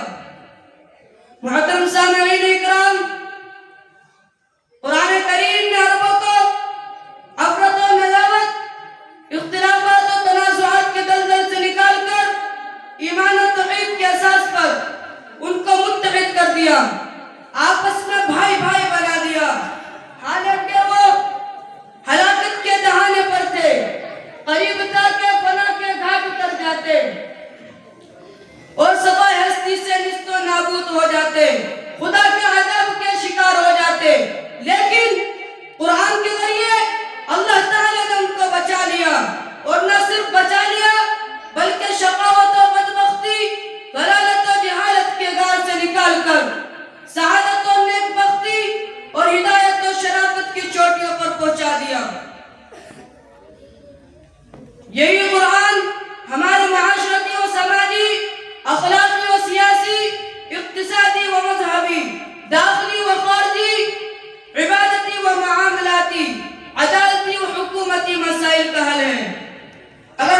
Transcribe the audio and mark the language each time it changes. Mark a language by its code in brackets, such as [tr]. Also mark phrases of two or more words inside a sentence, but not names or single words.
[ur] محترم سامعین اکرام، قرآن کریم نے عربوں کو عفرت و ندامت، اختلافات و تنازعات کے دلدل سے نکال کر ایمان و توحید کے اساس پر ان کو متحد کر دیا، آپس میں بھائی بھائی بنا دیا، حالانکہ وہ ہلاکت کے دہانے پر تھے، قریب تھا کہ فنا کے گھاٹ اتر جاتے اور صفائے ہستی سے نیست و نابود ہو جاتے، خدا کے عذاب کے شکار ہو جاتے، لیکن قرآن کے ذریعے اللہ تعالیٰ نے ان کو بچا لیا، اور نہ صرف بچا لیا بلکہ شقاوت و بدبختی، ضلالت و جہالت کے غار سے نکال کر سعادت و نیک بختی اور ہدایت و شرافت کی چوٹیوں پر پہنچا دیا۔ یہی قرآن ہمارے معاشرتی و سماجی، اخلاقی و سیاسی، اقتصادی و مذہبی، داخلی و خارجی، عبادتی و معاملاتی، عدالتی و حکومتی مسائل کا حل ہے۔